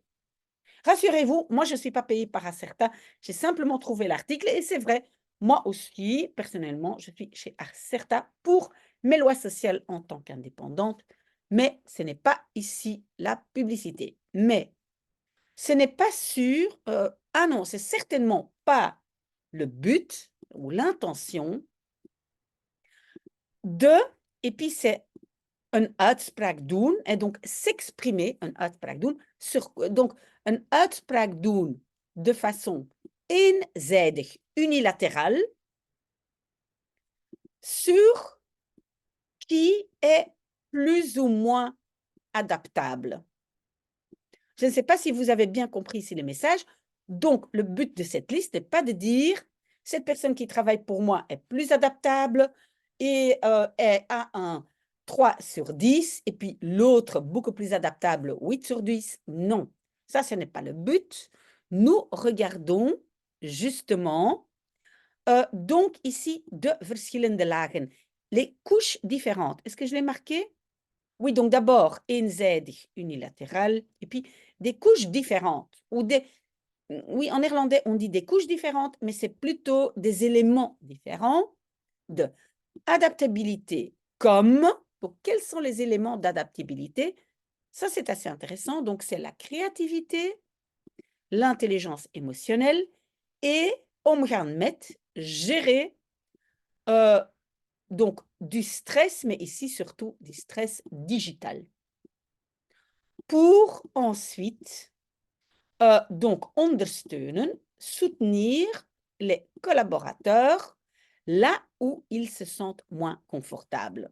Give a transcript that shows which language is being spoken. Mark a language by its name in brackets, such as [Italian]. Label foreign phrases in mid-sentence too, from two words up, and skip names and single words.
[French] Rassurez-vous, moi, je ne suis pas payée par Acerta. J'ai simplement trouvé l'article et c'est vrai, moi aussi, personnellement, je suis chez Acerta pour mes lois sociales en tant qu'indépendante, mais ce n'est pas ici la publicité. Mais ce n'est pas sûr, ah non, c'est certainement pas le but ou l'intention de, et puis c'est [Dutch] een uitspraak doen, [French] et donc s'exprimer, [Dutch] een uitspraak doen, [French] donc [Dutch] een uitspraak doen [French] de façon eenzijdig, unilatérale, sur qui est plus ou moins adaptable. Je ne sais pas si vous avez bien compris ici les messages. Donc, le but de cette liste n'est pas de dire cette personne qui travaille pour moi est plus adaptable et est à un 3 sur 10 et puis l'autre beaucoup plus adaptable 8 sur 10. Non, ça, ce n'est pas le but. Nous regardons justement donc ici [Dutch] de verschillende lagen, [French] les couches différentes. Est-ce que je l'ai marqué? Oui, donc d'abord, eenzijdig, unilatéral, et puis des couches différentes. Oui, en néerlandais, on dit des couches différentes, mais c'est plutôt des éléments différents de adaptabilité. Comme, donc, quels sont les éléments d'adaptabilité? Ça, c'est assez intéressant. Donc, c'est la créativité, l'intelligence émotionnelle et [Dutch] omgaan met, [French] gérer donc du stress, mais ici surtout du stress digital. Pour ensuite donc ondersteunen, soutenir les collaborateurs là où ils se sentent moins confortables.